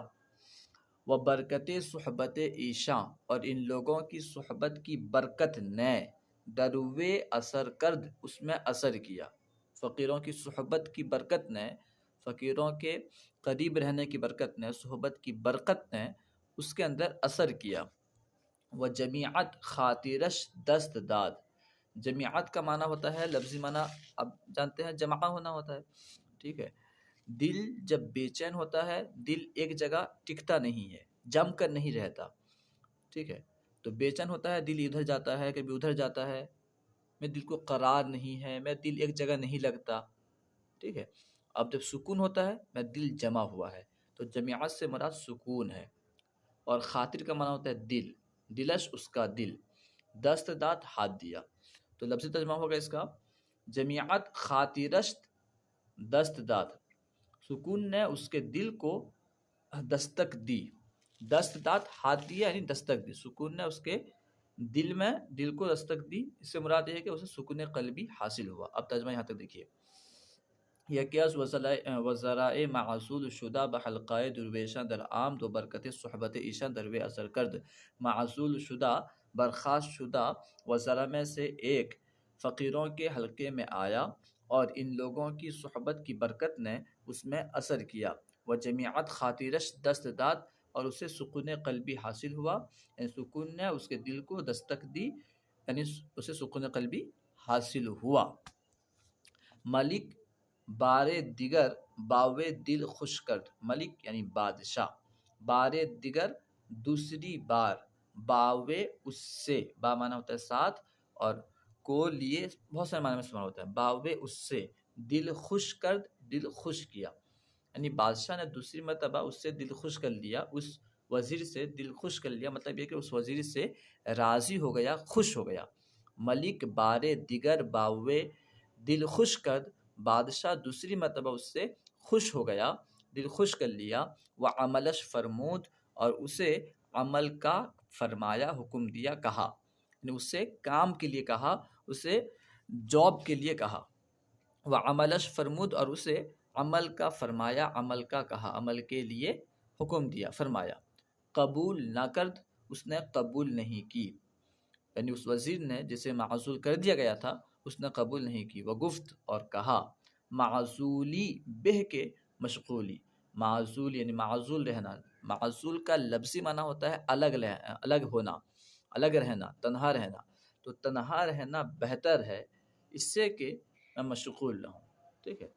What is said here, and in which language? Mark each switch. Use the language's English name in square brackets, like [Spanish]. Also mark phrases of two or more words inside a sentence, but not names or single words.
[Persian] وہ برکت صحبت ایشاں، [Urdu] اور ان لوگوں کی صحبت کی برکت نے، [Persian] دروے اثر کرد، [Urdu] اس میں اثر کیا۔ فقیروں کی صحبت کی برکت نے، فقیروں کے قریب رہنے کی برکت نے، صحبت کی برکت نے اس کے اندر اثر کیا۔ [Persian] وہ جمیعت خاطرش دست داد۔ [Urdu] جمیعت کا معنی ہوتا ہے، لفظی معنی اب جانتے ہیں، جمع ہونا ہوتا ہے، ٹھیک ہے۔ دل جب بے چین ہوتا ہے، دل ایک جگہ ٹکتا نہیں ہے، جم کر نہیں رہتا، ٹھیک ہے۔ تو بے چین ہوتا ہے، دل ادھر جاتا ہے، کبھی ادھر جاتا ہے، میں دل کو قرار نہیں ہے، میں دل ایک جگہ نہیں لگتا، ٹھیک ہے۔ اب جب سکون ہوتا ہے، میں دل جمع ہوا ہے، تو جمیعت سے مراد سکون ہے۔ اور خاطر کا معنی ہوتا ہے دل، دلش اس کا دل، [Persian] دست داد [Urdu] ہاتھ دیا۔ تو لفظی ترجمہ ہوگا اس کا، [Persian] جمیعت خاطرش دست داد، [Urdu] سکون نے اس کے دل کو دستک دی، [Persian] دست داد [Urdu] ہاتھ دیا یعنی دستک دی، سکون نے اس کے دل میں، دل کو دستک دی، اس سے مراد یہ ہے کہ اسے سکون قلبی حاصل ہوا۔ اب ترجمہ یہاں تک دیکھیے۔ [Persian] یکیاز وزرائے معزول شدہ بحلقۂ درویشاں در آمد و برکت صحبت ایشاں دروے اثر کرد۔ معزول شدہ، برخاست شدہ [Urdu] وزراء میں سے ایک فقیروں کے حلقے میں آیا، اور ان لوگوں کی صحبت کی برکت نے اس میں اثر کیا۔ [Persian] وہ جمیعت خاطرش دست داد، [Urdu] اور اسے سکون قلبی حاصل ہوا، یعنی سکون نے اس کے دل کو دستک دی، یعنی اسے سکون قلبی حاصل ہوا۔ [Persian] ملک بارے دیگر باوے دل خوش کرد، [Urdu] ملک یعنی بادشاہ، [Persian] بارے دیگر [Urdu] دوسری بار، باوے اس سے، با معنی ہوتا ہے ساتھ، اور کو لیے بہت سارے معنی میں استعمال ہوتا ہے، باوے اس سے، [Persian] دل خوش کرد، [Urdu] دل خوش کیا، یعنی بادشاہ نے دوسری مرتبہ اس سے دل خوش کر لیا، اس وزیر سے دل خوش کر لیا، مطلب یہ کہ اس وزیر سے راضی ہو گیا، خوش ہو گیا۔ [Persian] ملک بارے دیگر باوے دل خوش کرد، [Urdu] بادشاہ دوسری مرتبہ اس سے خوش ہو گیا، دل خوش کر لیا۔ [Persian] وہ عملش فرمود، [Urdu] اور اسے عمل کا فرمایا، حکم دیا، کہا، یعنی اس سے کام کے لیے کہا، اسے جاب کے لیے کہا۔ [Persian] وہ عملش فرمود، [Urdu] اور اسے عمل کا فرمایا، عمل کا کہا، عمل کے لیے حکم دیا، فرمایا۔ [Persian] قبول نہ کرد، [Urdu] اس نے قبول نہیں کی، یعنی اس وزیر نے جسے معزول کر دیا گیا تھا اس نے قبول نہیں کی۔ [Persian] وہ گفت، [Urdu] اور کہا، [Persian] معزولی بہ کے مشغولی، [Urdu] معزول یعنی معزول رہنا، معزول کا لفظی معنی ہوتا ہے الگ ہونا، الگ رہنا، تنہا رہنا، تو تنہا رہنا بہتر ہے اس سے کہ میں مشغول رہوں، ٹھیک ہے۔